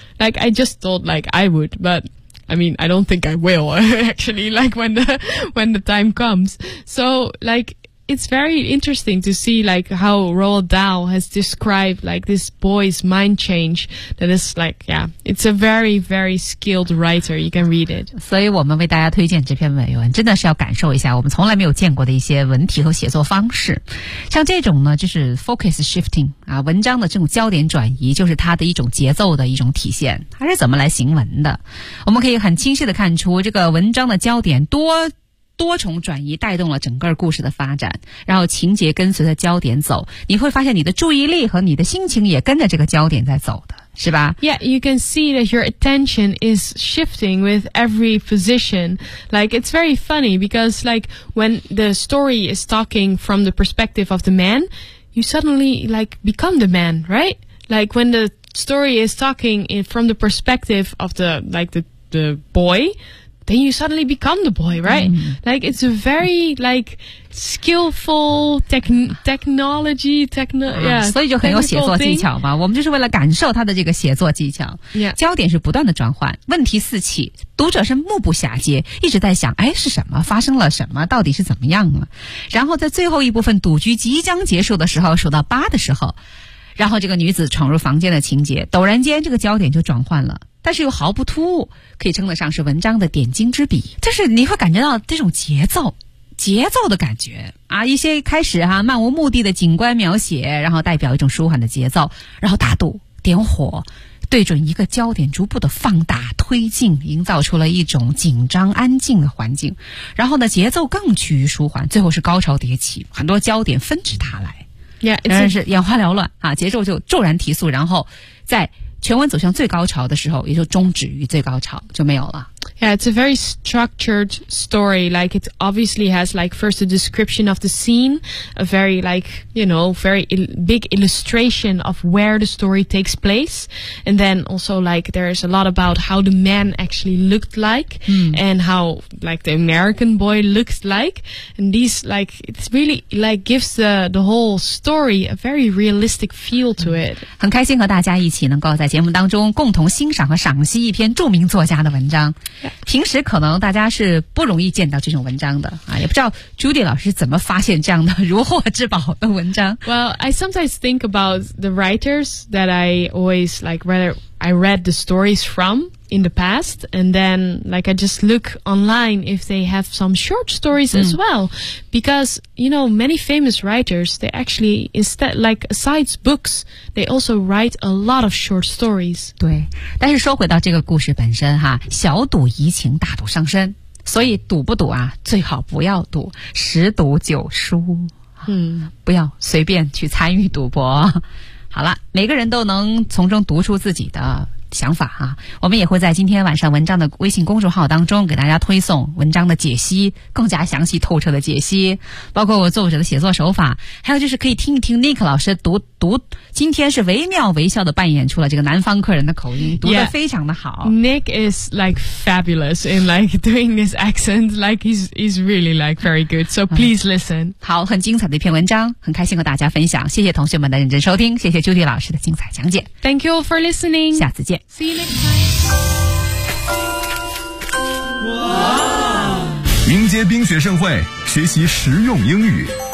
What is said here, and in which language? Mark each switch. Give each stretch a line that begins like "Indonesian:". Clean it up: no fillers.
English: Like, I just thought, like, I would, but I mean, I don't think I will, actually, like, when the time comes. So, like, it's very interesting to see, like, how Roald Dahl has described, like, this boy's mind change. That is, like, yeah, it's a very, very skilled writer. You can read it.
Chinese: 所以我们为大家推荐这篇美文，真的是要感受一下我们从来没有见过的一些文体和写作方式。像这种呢，就是
English: focus shifting,
Chinese: 啊，文章的这种焦点转移就是它的一种节奏的一种体现。它是怎么来行文的？我们可以很清晰地看出这个文章的焦点多重转移带动了整个故事的发展，然后情节跟随着焦点走，你会发现你的注意力和你的心情也跟着这个焦点在走的，是吧？
English: Yeah, you can see that your attention is shifting with every position. Like, it's very funny because like when the story is talking from the perspective of the man, you suddenly like become the man, right? Like when the story is talking from the perspective of the boy,then you suddenly become the boy, right? Like, it's a very, like, skillful technology, yeah.
Chinese: 所以就很有写作技巧嘛。我们就是为了感受他的这个写作技巧。
English: Yeah.
Chinese: 焦点是不断的转换，问题四起，读者是目不暇接，一直在想，哎，是什么？发生了什么？到底是怎么样了？然后在最后一部分赌局即将结束的时候，数到八的时候，然后这个女子闯入房间的情节，陡然间这个焦点就转换了。但是又毫不突兀，可以称得上是文章的点睛之笔。就是你会感觉到这种节奏的感觉啊，一些开始哈、漫无目的的景观描写，然后代表一种舒缓的节奏，然后大度点火，对准一个焦点逐步的放大推进，营造出了一种紧张安静的环境，然后呢节奏更趋于舒缓，最后是高潮迭起，很多焦点纷至沓来，真是眼花缭乱啊，节奏就骤然提速，然后在全文走向最高潮的时候，也就终止于最高潮，就没有了。
English: Yeah, it's a very structured story. Like, it obviously has, like, first a description of the scene, a very, like, you know, very big illustration of where the story takes place. And then also, like, there's a lot about how the man actually looked like, and how, like, the American boy looked like. And these, like, it's really, like, gives the whole story a very realistic feel to it.
Chinese: 很开心和大家一起能够在节目当中共同欣赏和赏析一篇著名作家的文章，平时可能大家是不容易见到这种文章的啊，也不知道 Judy 老师怎么发现这样的如获至宝的文章。
English: Well, I sometimes think about the writers that I always like read the stories from. in the past, and then like I just look online if they have some short stories as well, because you know many famous writers, they actually instead like besides books, they also write a lot of short stories.
Chinese: 对，但是说回到这个故事本身哈，小赌怡情，大赌伤身，所以赌不赌啊，最好不要赌，十赌九输，不要随便去参与赌博。好了，每个人都能从中读出自己的想法啊，我们也会在今天晚上文章的微信公众号当中给大家推送文章的解析，更加详细透彻的解析，包括我作者的写作手法，还有就是可以听一听 Nick 老师读今天是惟妙惟肖的扮演出了这个南方客人的口音，读得非常的好。
English: Yeah. Nick is like fabulous in like doing this accent, like he's really like very good, so please listen.
Chinese: 好，很精彩的一篇文章，很开心和大家分享，谢谢同学们的认真收听，谢谢 Judy 老师的精彩讲解。
English: Thank you for listening.
Chinese: 下次见。
English: See you next time. Wow.
Chinese: 迎接冰雪盛会，学习实用英语。